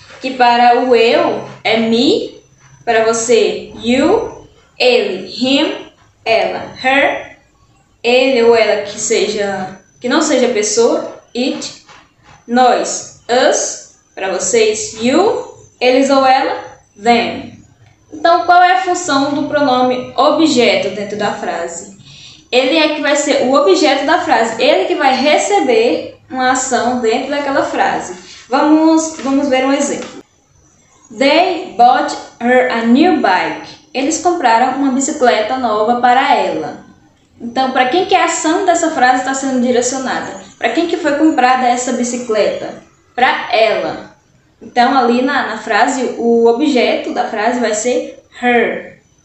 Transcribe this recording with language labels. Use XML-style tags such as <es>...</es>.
<pt>Que para o eu é me, para você you, ele, him, ela, her, ele ou ela que não seja pessoa, it, nós, us, para vocês you, eles ou ela, them. Então, qual é a função do pronome objeto dentro da frase? Ele é que vai ser o objeto da frase, ele que vai receber uma ação dentro daquela frase. Vamos ver um exemplo.</pt> <en>They bought her a new bike.</en> <pt>Eles compraram uma bicicleta nova para ela. Então, para quem que a ação dessa frase está sendo direcionada? Para quem que foi comprada essa bicicleta? Para ela. Então, ali na frase, o objeto da frase vai ser her.</pt>